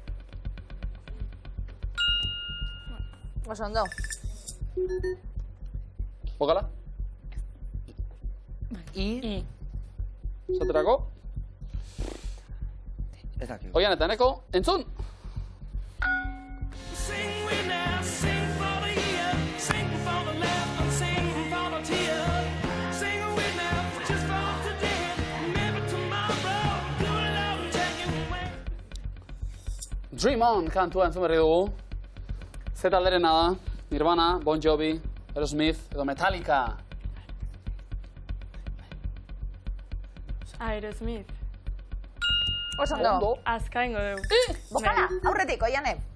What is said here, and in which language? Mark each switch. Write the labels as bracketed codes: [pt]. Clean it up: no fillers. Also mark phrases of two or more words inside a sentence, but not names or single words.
[eu] Oso ondo. Bokala? I. Zaterako? Ez dakik. Oian eta eneko, entzun! [en] Sing with now, sing for the year, sing for the laugh and sing for the tear. Sing with now, just for today, maybe tomorrow, good Lord will take you away. [eu] Dream On kantua entzun berri dugu. Ze talderena da, Nirvana, Bon Jovi, Aerosmith edo Metallica. Aerosmith. Oso ondo. Azkaingo dugu. Bokala, aurretik, oiane.